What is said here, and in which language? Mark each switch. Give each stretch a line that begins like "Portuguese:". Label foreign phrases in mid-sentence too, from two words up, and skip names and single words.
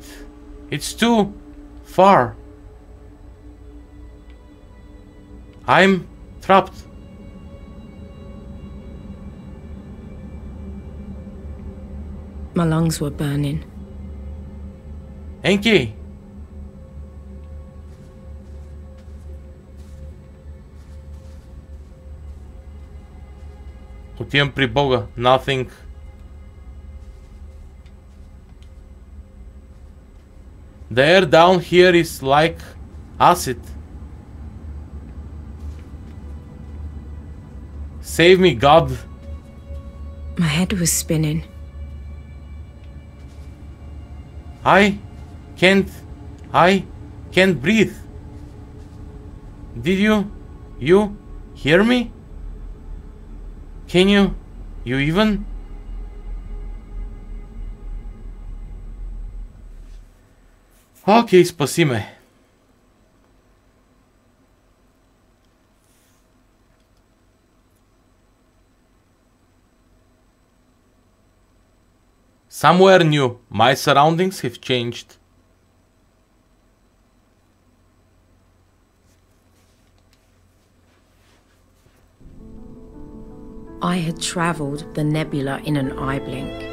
English: It's too far. I'm trapped. My lungs were burning. Enki.
Bulgarian: Отивам при Бога.
English: Nothing. The air down here is like acid. Save me, God. My head was spinning. I can't breathe. Did you hear me? Can you even?
Bulgarian: Окей, спаси ме.
English: Somewhere new. My surroundings have changed. I had travelled the nebula in an eye blink.